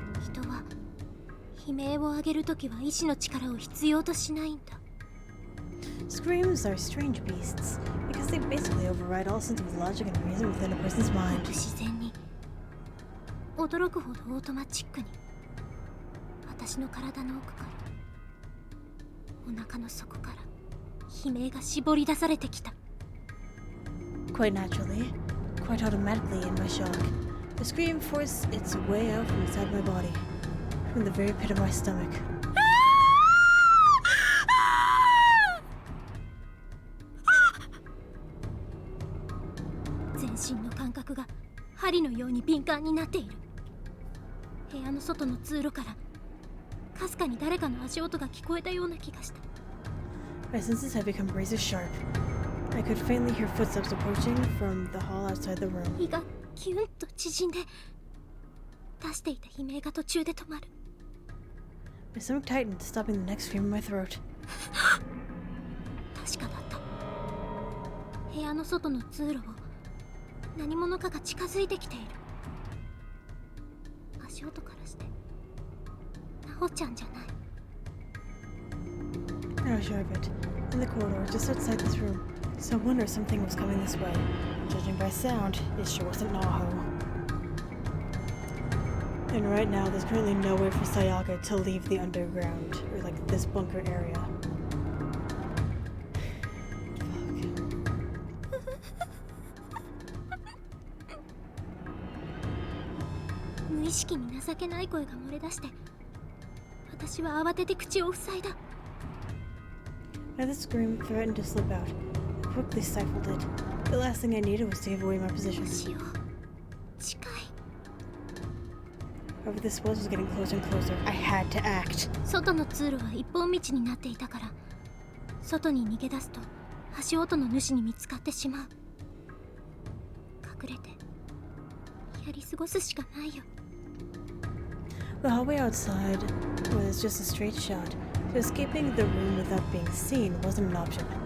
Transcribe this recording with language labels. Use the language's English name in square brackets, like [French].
[Japanese] 人は悲鳴を上げるときは意志の力を必要としないんだ。 [English] Screams are strange beasts because they basically override all sense of logic and reason within a person's [Japanese] ご [English] mind. [Japanese] く自然に驚くほどオートマチックに私の体の奥からお腹の底から悲鳴が絞り出されてきた。 [English] Quite naturally, quite automatically in my shock, the scream forced its way out from inside my body, from the very pit of my stomach. [Japanese] 全身の感覚が針のように敏感になっている。部屋の外の通路からかすかに誰かの足音が聞こえたような気がした。 [English] My senses had become razor sharp. I could faintly hear footsteps approaching from the hall outside the room. [Japanese] 胃がキュンと縮んで出していた悲鳴が途中で止まる。 [English] My stomach tightened, stopping the next scream in my throat. [Japanese] 確かだった。部屋の外の通路を何者かが近づいてきている。足音からしてナホちゃんじゃない。 [English] Not sure of it. In the corridor, just outside this room, someone or something was coming this way. Judging by sound, it sure wasn't Naho. And right now, there's currently no way for Sayaka to leave the underground, or like this bunker area. Fuck. [Japanese] 無意識に情けない声が漏れ出して、私は慌てて口を塞いだ。 [English] Now the scream threatened to slip out. I quickly stifled it. The last thing I needed was to give away my position. [Japanese] しよう。近い。 [English] Whoever this was getting closer and closer. I had to act. [Japanese] 外の通路は一本道になっていたから、外に逃げ出すと足音の主に見つかってしまう。隠れてやり過ごすしかないよ。 [English] The hallway outside was just a straight shot, so escaping the room without being seen wasn't an option.